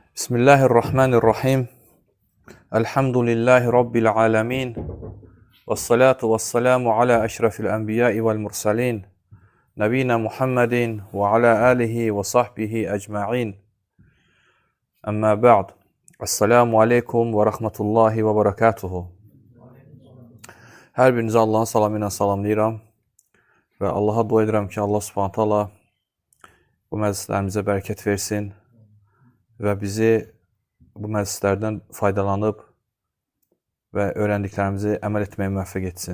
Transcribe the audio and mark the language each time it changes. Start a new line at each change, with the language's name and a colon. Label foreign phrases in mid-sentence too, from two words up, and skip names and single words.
Arabic: بسم الله الرحمن الرحيم. الحمد لله رب العالمين. والصلاة والسلام على أشرف الأنبياء والمرسلين. نبينا محمد وعلى آله وصحبه أجمعين. أما بعد. السلام عليكم ورحمة الله وبركاته.
Azerbaijani: Hər birinizi Allahın salamı ilə salamlayıram. Və Allaha dua edirəm ki, Allah
Arabic: سبحانه وتعالى
Azerbaijani: bu məclislərimizə bərəkət versin və bizi bu məclislərdən faydalanıb və öyrəndiklərimizi əməl etməyə müvəffəq etsin.